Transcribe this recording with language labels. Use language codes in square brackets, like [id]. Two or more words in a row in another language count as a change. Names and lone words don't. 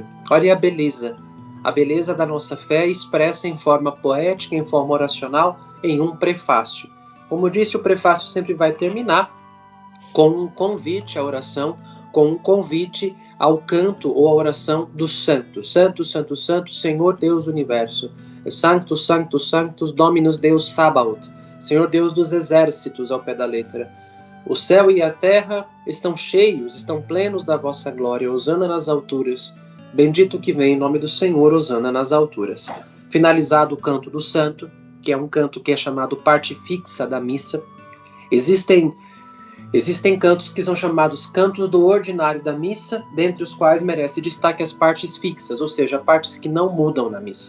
[pt] Olha a beleza da nossa fé expressa em forma poética, em forma oracional, em um prefácio. Como disse, o prefácio sempre vai terminar com um convite à oração, com um convite ao canto ou à oração do santo. Santo, santo, santo, Senhor Deus do universo. [la] Sanctus, sanctus, sanctus, Dominus Deus Sabaoth. [pt] Senhor Deus dos exércitos, ao pé da letra. O céu e a terra estão cheios, estão plenos da vossa glória. Hosana nas alturas. Bendito que vem em nome do Senhor, hosana nas alturas. Finalizado o canto do santo, que é um canto que é chamado parte fixa da missa, existem cantos que são chamados cantos do ordinário da missa, dentre os quais merece destaque as partes fixas, ou seja, partes que não mudam na missa.